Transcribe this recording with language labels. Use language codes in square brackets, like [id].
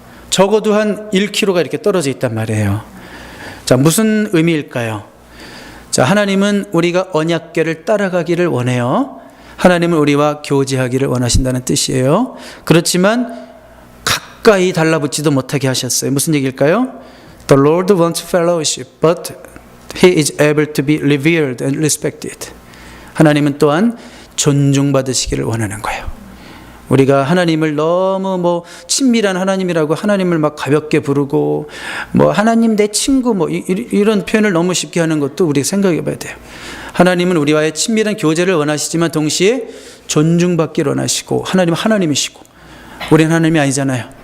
[ko] 적어도 한 1km가 이렇게 떨어져 있단 말이에요. 자, 무슨 의미일까요? 자, 하나님은 우리가 언약궤를 따라가기를 원해요. 하나님은 우리와 교제하기를 원하신다는 뜻이에요. 그렇지만 가까이 달라붙지도 못하게 하셨어요. 무슨 얘기일까요? [en] The Lord wants fellowship, but He is able to be revered and respected. [ko] 하나님은 또한 존중받으시기를 원하는 거예요. 우리가 하나님을 너무 친밀한 하나님이라고 하나님을 막 가볍게 부르고 하나님 내 친구 이런 표현을 너무 쉽게 하는 것도 우리가 생각해 봐야 돼요. 하나님은 우리와의 친밀한 교제를 원하시지만 동시에 존중받기를 원하시고 하나님은 하나님이시고 우리는 하나님이 아니잖아요.